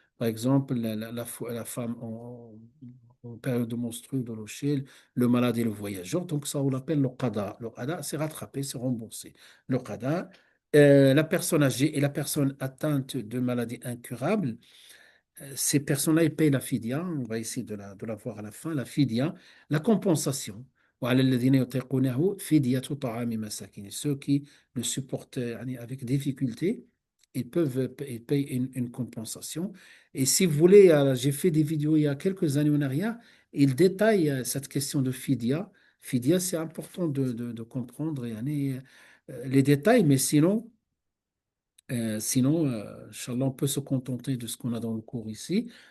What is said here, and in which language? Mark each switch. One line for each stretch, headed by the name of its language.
French: Par exemple, la femme en période de menstruelle, de l'OCHL, le malade et le voyageur. Donc ça, on l'appelle le qada. Le qada, c'est rattrapé, c'est remboursé. Le qada, la personne âgée et la personne atteinte de maladies incurables, ces personnes-là, ils payent la fidia. On va essayer de la voir à la fin. La fidia, la compensation.
Arabic: وعلى الذين يطيقونه فدية طعام مساكين.
French: Ceux qui le supportent يعني, avec difficulté, ils payent une compensation. Et si vous voulez, j'ai fait des vidéos il y a quelques années en arrière, ils détaillent cette question de fidia. Fidia, c'est important de comprendre yani, les détails, mais sinon, Inch'Allah, on peut se contenter de ce qu'on a dans le cours ici.